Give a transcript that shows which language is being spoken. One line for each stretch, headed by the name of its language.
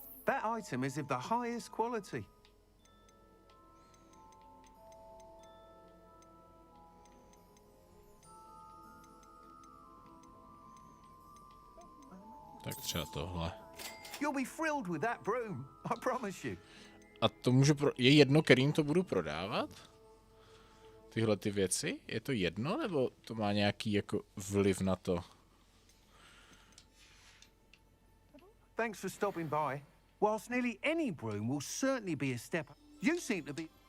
English: That item is of the highest quality.
Czech: Tak třeba tohle.
English: You'll be thrilled with that broom, I promise you.
Czech: A to můžu je jedno, kterým to budu prodávat? Tyhle ty věci? Je to jedno, nebo to má nějaký jako vliv na to?
English: Thanks for stopping by. Whilst nearly any broom will certainly be a step, you seem to be...